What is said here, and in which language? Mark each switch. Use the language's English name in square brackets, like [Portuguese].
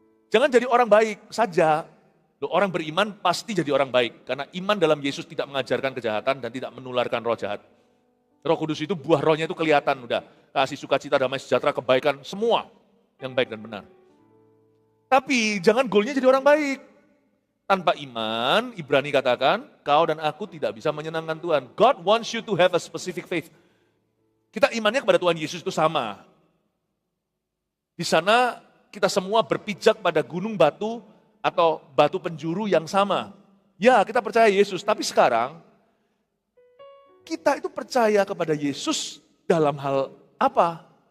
[Indonesian] Jangan jadi orang baik saja. Orang beriman pasti jadi orang baik, karena iman dalam Yesus tidak mengajarkan kejahatan dan tidak menularkan roh jahat. Roh Kudus itu buah rohnya itu kelihatan udah. Kasih, sukacita, damai, sejahtera, kebaikan, semua yang baik dan benar. Tapi jangan goalnya jadi orang baik. Tanpa iman, Ibrani katakan, kau dan aku tidak bisa menyenangkan Tuhan. [English] God wants you to have a specific faith. [Indonesian] Kita imannya kepada Tuhan Yesus itu sama. Di sana kita semua berpijak pada gunung batu, atau batu penjuru yang sama. Ya, kita percaya Yesus, tapi sekarang kita itu percaya kepada Yesus dalam hal apa?